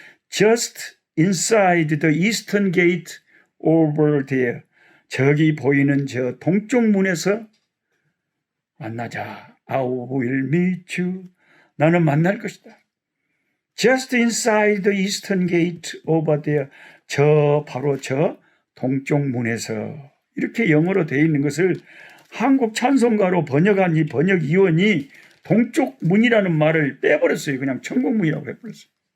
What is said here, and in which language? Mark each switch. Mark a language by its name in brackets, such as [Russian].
[English] Just inside the eastern gate over there. [Korean] 저기 보이는 저 동쪽 문에서 만나자. [English] I will meet you. [Korean] 나는 만날 것이다. [English] Just inside the eastern gate over there. [Korean] 바로 저 동쪽 문에서 이렇게 영어로 되어 있는 것을 한국 찬송가로 번역한 이 번역위원이 동쪽 문이라는 말을 빼버렸어요. 그냥 천국문이라고 해버렸어요.